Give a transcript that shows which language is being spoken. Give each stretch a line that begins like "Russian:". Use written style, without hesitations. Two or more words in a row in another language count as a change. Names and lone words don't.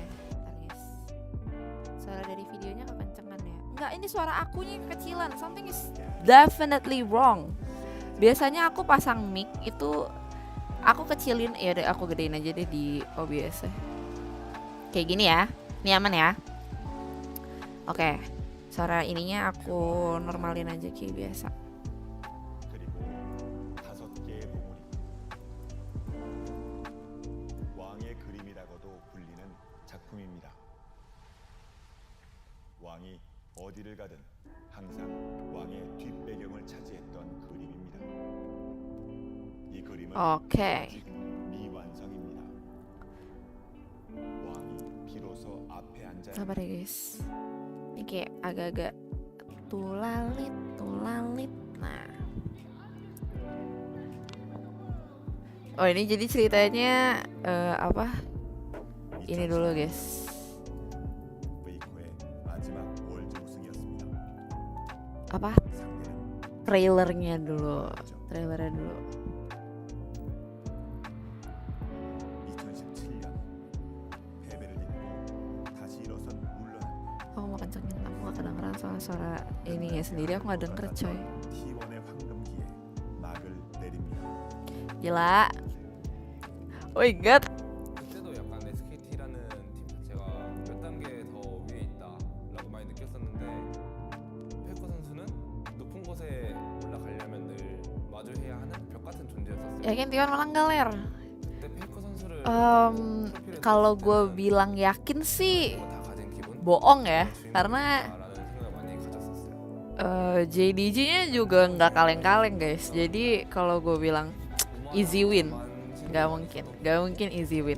Indonesian: Bentar guys. Suara dari videonya kekencengan ya. Enggak, ini suara akunya kekecilan.
English: Something is definitely wrong.
Indonesian: Biasanya aku pasang mic itu aku kecilin, ya deh aku gedein aja deh di OBS. Kayak gini ya. Ini aman ya. Oke. Suara ininya aku normalin aja kayak biasa.
Korean: 왕이 어디를 가든 항상 왕의 뒷배경을 차지했던 그림입니다. 이 그림은 아직 미완성입니다. 왕이 비로소 앞에 앉아.
Indonesian: Sabar ya guys. Ini kayak agak-agak tulalit. Nah. Oh ini jadi ceritanya apa? Ini dulu guys. Apa? Trailernya dulu. Aku mau kencengin, aku gak kedengeran soal suara ininya sendiri, aku gak denger coy. Gila.
English: Oh my god.
Korean: 그때도 약간 SKT라는 팀 자체가 몇 단계 더 위에 있다라고 많이 느꼈었는데 페이커 선수는 높은 곳에 올라가려면 늘 마주해야 하는 벽 같은 존재였었어요.
Indonesian: Yakin Tion menang galer.
Korean: 그때 페이커 선수를
Indonesian: kalau gue bilang yakin sih bohong ya, karena JDG-nya juga nggak kaleng-kaleng guys. Jadi kalau gue bilang
English: easy win,
Indonesian: nggak mungkin
English: easy win.